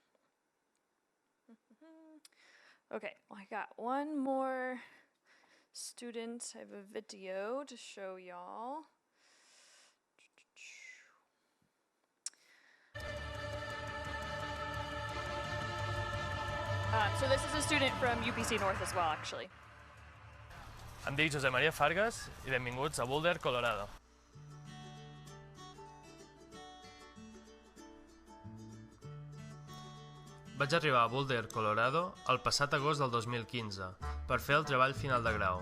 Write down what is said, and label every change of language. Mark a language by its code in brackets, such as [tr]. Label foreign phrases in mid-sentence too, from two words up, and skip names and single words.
[en] Okay, well, I got one more student. I have a video to show y'all. So this is a student from UPC North as well, actually. [ca] Em dic Josep Maria Fargas i benvinguts a Boulder, Colorado. Vaig arribar a Boulder, Colorado, el passat agost del 2015 per fer el treball final de grau.